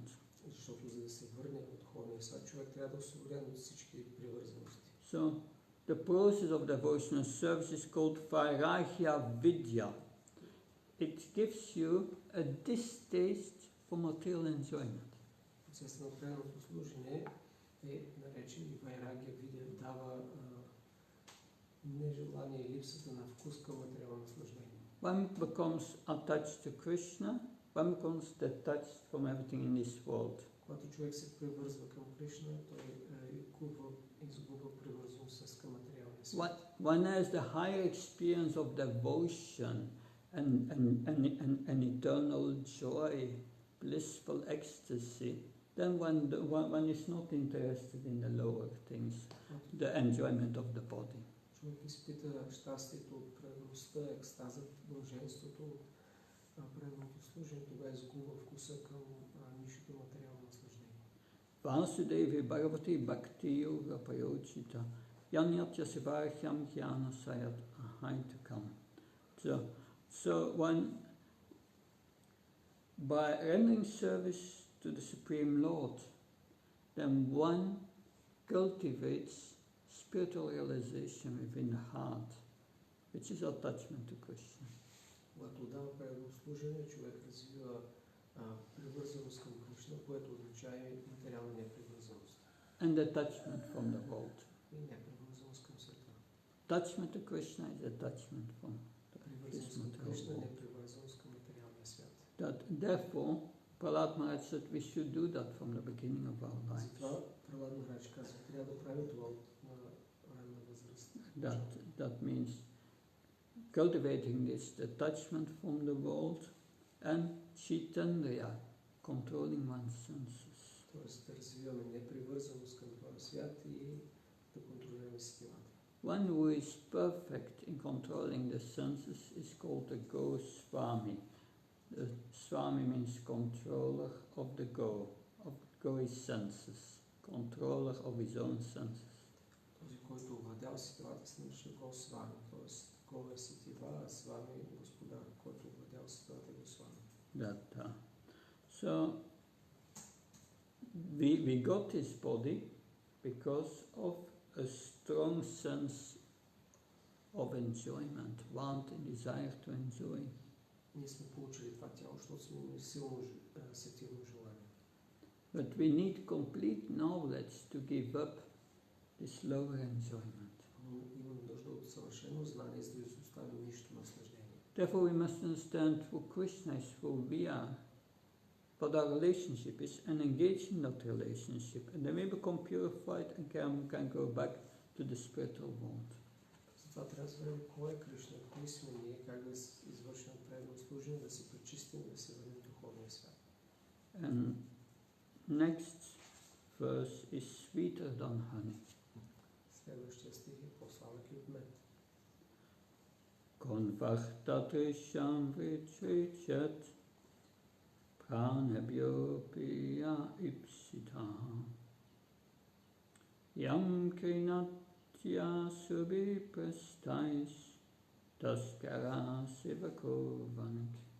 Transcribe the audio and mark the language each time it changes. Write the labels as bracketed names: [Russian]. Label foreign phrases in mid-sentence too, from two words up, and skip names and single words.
[Bulgarian] Защото за да се върне от духовния свят, човек трябва да е освободен от всички привързаности. [English] So the process of devotional service is called Vairagya Vidya. It gives you a distaste for material enjoyment. [Bulgarian] Процесът на преданото служение е наречен и Вайрагия Видя, дава нежелание и липсата на вкус към материално наслаждение. [English] One becomes attached to Krishna, one becomes detached from everything in this world. [Bulgarian] Когато човек се привързва към Кришна, той изгубва привързаност с към материалния свят. [English] One has the higher experience of devotion and eternal joy, blissful ecstasy. Then one is not interested in the lower things, the enjoyment of the body. [Bulgarian] Човек изпита щастието от предаността, екстазът, блаженството от преданото служение, тогава изгубва вкуса към нишето материално наслаждение. [Sanskrit] वासुदेवे भगवति भक्ति योग प्रयोजित जनयत्य वैराग्यं ज्ञान च यद् अहैतुकम्. [English] So one, by rendering service to the Supreme Lord, then one cultivates spiritual realization within the heart, which is attachment to Krishna. [Bulgarian] Когато отдава преданно служение, човек развива привързаност към Кришна, което означава и материална непривързаност. [English] And attachment from the world. [Bulgarian] И непривързаност към света. [English] Attachment to Krishna is attachment from [Bulgarian] Привързаност към Кришна, непривързаност към материалния свят. [English] Therefore, Prahlat Maharaj said we should do that from the beginning of our lives. [Bulgarian] Затова Прахлада Махарадж казва, трябва да правим това на ранна възраст. [English] That means cultivating this detachment from the world and Chaitanya, controlling one's senses. Тоест да развиваме непривързаност към този свят и да контролираме сетивата. One who is perfect in controlling the senses is called the Swami. The Swami means controller of the go is senses, controller of his own senses. [Bulgarian] Този, който овладява сетивата, се нарича Свами, т.е. Го е сетива, а Свами е господар, който овладява сетивата, е Свами. [English] So we got this body because of a strong sense of enjoyment, want and desire to enjoy. [Bulgarian] Ние сме получили това тяло, защото сме имали силно сетивно желание. [English] But we need complete knowledge to give up this lower enjoyment. [Bulgarian] Но имаме нужда от съвършено знание, за да изоставим нищо наслаждение. [English] Therefore we must understand who Krishna is, who we are, what our relationship is, and engage in that relationship. And then we become purified and can go back to the spiritual world. [Bulgarian] Затова трябва да разберем кой е Кришна, кои сме ние, как да извършим преданно служение, да се пречистим, да се върнем в духовния свят. [English] And next verse is sweeter than honey. [Bulgarian] Следващия стих е по-сладък и от мед. [Sanskrit] कोन्वर्थतृष्णां विसृजेत् प्राणेभ्योऽपि य ईप्सित यं क्रीणात्य सुभि प्रेष्ठैस् तस्कर सेवको वणिक्.